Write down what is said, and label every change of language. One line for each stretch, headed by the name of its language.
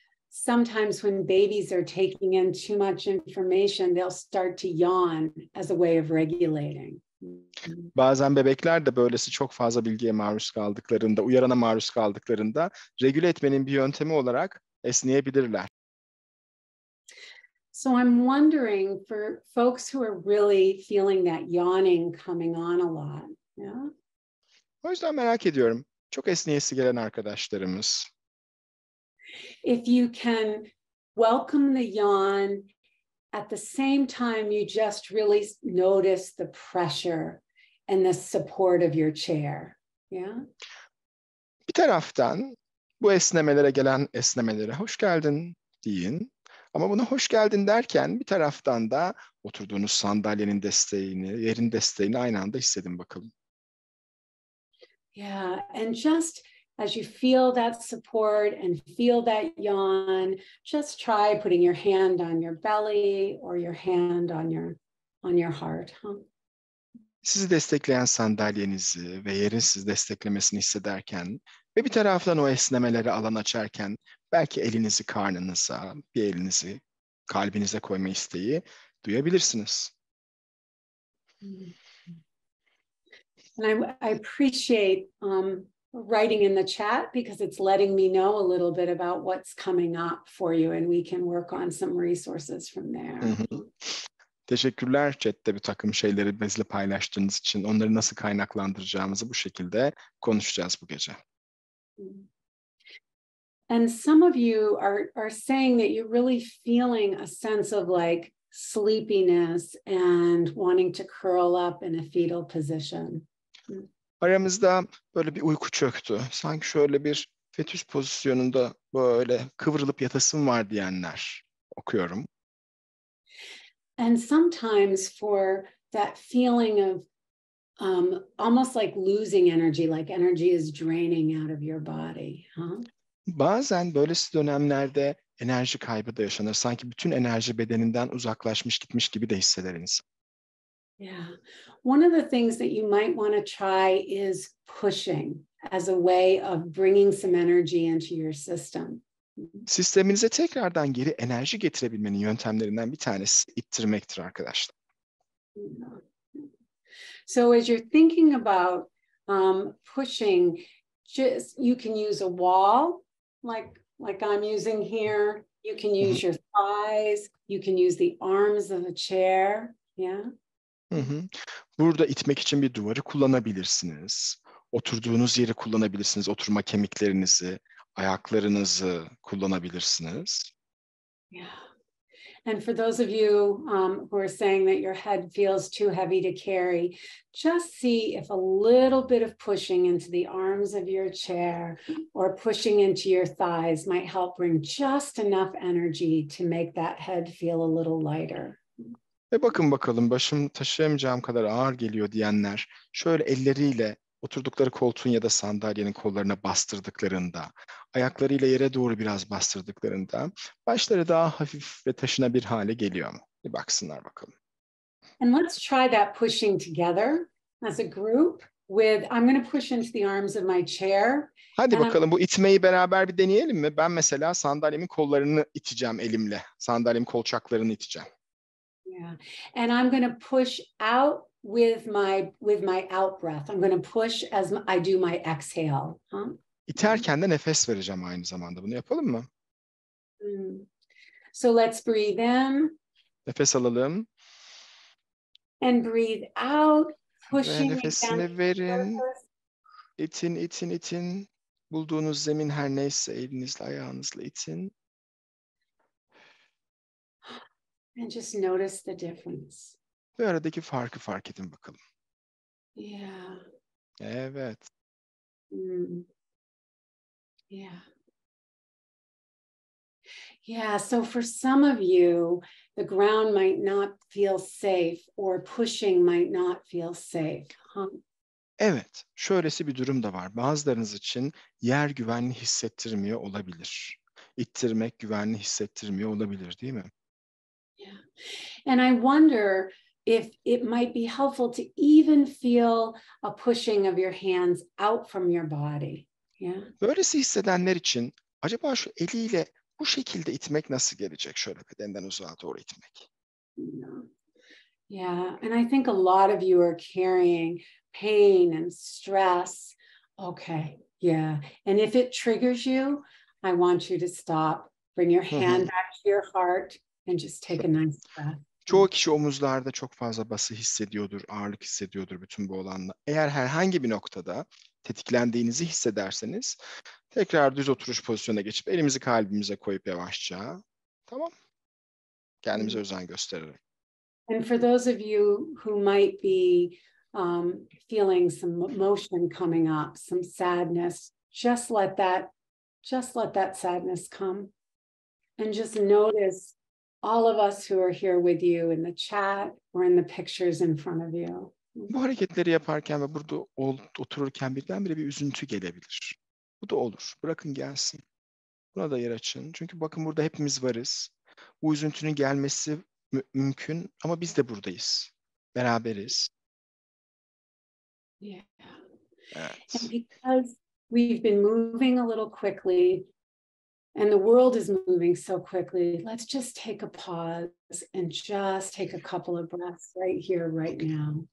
English: Sometimes when babies are taking in too much information, they'll start to yawn as a way of regulating.
Turkish: Bazen bebekler de böylesi çok fazla bilgiye maruz kaldıklarında, uyarana maruz kaldıklarında regüle etmenin bir yöntemi olarak esneyebilirler.
English: So I'm wondering for folks who are really feeling that yawning coming on a lot. Yeah?
Turkish: O yüzden merak ediyorum. Çok esneyesi gelen arkadaşlarımız.
English: If you can welcome the yawn, at the same time you just really notice the pressure and the support of your chair. Yeah?
Turkish: Bir taraftan bu esnemelere gelen esnemelere hoş geldin deyin. Ama buna hoş geldin derken bir taraftan da oturduğunuz sandalyenin desteğini, yerin desteğini aynı anda hissedin bakalım.
English: Yeah, and just as you feel that support and feel that yawn, just try putting your hand on your belly or your hand on your heart.
Turkish: Sizi destekleyen sandalyenizi ve yerin sizi desteklemesini hissederken ve bir taraftan o esnemelere alan açarken belki elinizi karnınıza, bir elinizi kalbinize koyma isteği duyabilirsiniz.
English: And I appreciate writing in the chat because it's letting me know a little bit about what's coming up for you, and we can work on some resources from there.
Turkish: Teşekkürler chatte bir takım şeyleri bizle paylaştığınız için. Onları nasıl kaynaklandıracağımızı bu şekilde konuşacağız bu gece.
English: And some of you are saying that you're really feeling a sense of like sleepiness and wanting to curl up in a fetal position.
Turkish: Aramızda böyle bir uyku çöktü. Sanki şöyle bir fetüs pozisyonunda böyle kıvrılıp yatasım var diyenler okuyorum.
English: And sometimes for that feeling of almost like losing energy, like energy is draining out of your body.
Turkish: Bazen böylesi dönemlerde enerji kaybı da yaşanır. Sanki bütün enerji bedeninden uzaklaşmış gitmiş gibi de hisseder insan.
English: Yeah. One of the things that you might want to try is pushing as a way of bringing some energy into your system.
Turkish: Sisteminize tekrardan geri enerji getirebilmenin yöntemlerinden bir tanesi ittirmektir arkadaşlar.
English: So as you're thinking about pushing, just you can use a wall, like I'm using here. You can use your thighs. You can use the arms of a chair. Yeah.
Turkish: Burada itmek için bir duvarı kullanabilirsiniz. Oturduğunuz yeri kullanabilirsiniz. Oturma kemiklerinizi, ayaklarınızı kullanabilirsiniz.
English: Yeah. And for those of you who are saying that your head feels too heavy to carry, just see if a little bit of pushing into the arms of your chair or pushing into your thighs might help bring just enough energy to make that head feel a little lighter.
Turkish: Ve bakın bakalım başım taşıyamayacağım kadar ağır geliyor diyenler şöyle elleriyle oturdukları koltuğun ya da sandalyenin kollarına bastırdıklarında, ayaklarıyla yere doğru biraz bastırdıklarında başları daha hafif ve taşınabilir hale geliyor mu? Bir baksınlar bakalım.
English: And let's try that pushing together as a group with, I'm going to push into the arms of my chair.
Turkish: Hadi bakalım bu itmeyi beraber bir deneyelim mi? Ben mesela sandalyemin kollarını iteceğim elimle. Sandalyemin kolçaklarını iteceğim.
English: Yeah. And I'm going to push out with my out breath. I'm going to push as I do my exhale.
Turkish: İterken de nefes vereceğim aynı zamanda. Bunu yapalım mı?
English: So let's breathe in.
Turkish: Nefes alalım.
English: And breathe out,
Turkish: Ve
English: pushing
Turkish: nefesini verin. İtin, itin, itin. Bulduğunuz zemin her neyse elinizle, ayağınızla itin.
English: and just notice the difference.
Turkish: Ve aradaki farkı fark edin bakalım.
English: Yeah.
Turkish: Evet.
English: Yeah. Yeah, so for some of you, the ground might not feel safe or pushing might not feel safe.
Turkish: Evet, şöylesi bir durum da var. Bazılarınız için yer güvenli hissettirmiyor olabilir. İttirmek güvenli hissettirmiyor olabilir, değil mi?
English: Yeah. And I wonder if it might be helpful to even feel a pushing of your hands out from your body. Yeah.
Turkish: Böylesi hissedenler için acaba şu eliyle bu şekilde itmek nasıl gelecek? Şöyle bedenden uzağa doğru itmek.
English: Yeah, and I think a lot of you are carrying pain and stress. Okay, yeah. And if it triggers you, I want you to stop. Bring your hand back to your heart and just take a nice breath.
Turkish: Çoğu kişi omuzlarda çok fazla bası hissediyordur, ağırlık hissediyordur bütün bu olanla. Eğer herhangi bir noktada tetiklendiğinizi hissederseniz tekrar düz oturuş pozisyonuna geçip elimizi kalbimize koyup yavaşça, tamam, kendimize özen göstererek.
English: And for those of you who might be feeling some emotion coming up, some sadness, just let that sadness come. And just notice all of us who are here with you in the chat or in the pictures in front of you.
Turkish: Bu hareketleri yaparken ve burada otururken birdenbire bir üzüntü gelebilir. Bu da olur. Bırakın gelsin. Buna da yer açın. Çünkü bakın burada hepimiz varız. Bu üzüntünün gelmesi mümkün ama biz de buradayız. Beraberiz.
English: Yeah.
Turkish: Evet.
English: And because we've been moving a little quickly and the world is moving so quickly, let's just take a pause and just take a couple of breaths right here, right now.